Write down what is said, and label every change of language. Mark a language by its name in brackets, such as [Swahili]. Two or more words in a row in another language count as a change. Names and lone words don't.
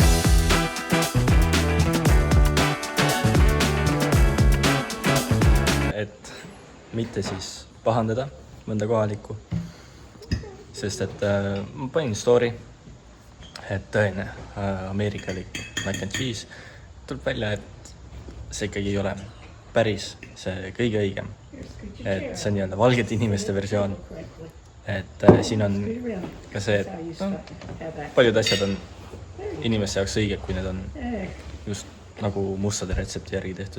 [Estonian] Et mitte siis pahandada mõnda kohalikku, sest et ma panin story, et tõene ameerikalik [English] mac and cheese. [Estonian] Tuleb välja, et see ikkagi ei ole päris see kõige õigem. Et see on nii-öelda valgete inimeste versioon. Et siin on ka see, et paljud asjad on inimeste jaoks õiged, kui need on just nagu mustade retsepti järgi tehtud.